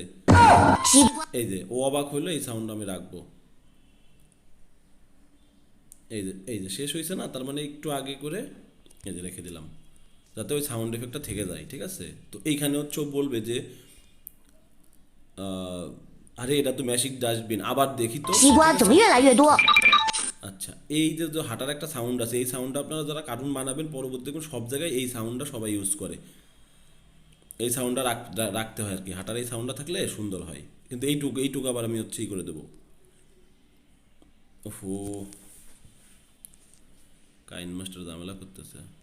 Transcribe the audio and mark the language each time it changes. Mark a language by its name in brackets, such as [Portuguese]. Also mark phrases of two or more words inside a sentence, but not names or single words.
[Bangla] এই যে ও অবাক হইলো, এই সাউন্ড আমি রাখবো। এই যে শেষ হয়েছে না, তার মানে একটু আগে করে এই যে রেখে দিলাম, যাতে ওই [English] sound effect-ta [Bangla] থেকে যায়, ঠিক আছে? তো এইখানে হচ্ছে ও বলবে যে আরে এটা তো [English] magic dustbin, [Bangla] আবার দেখি তো। [Chinese] 西瓜怎么越来越多？ [Bangla] আচ্ছা এই যে যে হাঁটার একটা সাউন্ড আছে, এই সাউন্ডটা আপনারা যারা কার্টুন বানাবেন পরবর্তী সব জায়গায় এই সাউন্ডটা সবাই ইউজ করে। এই সাউন্ডটা রাখতে হয় আর কি, হাঁটার এই সাউন্ডটা থাকলে সুন্দর হয়। কিন্তু এইটুকু আবার আমি হচ্ছে করে দেবো। ওফো, কাইন মাস্টার ঝামেলা করতেছে।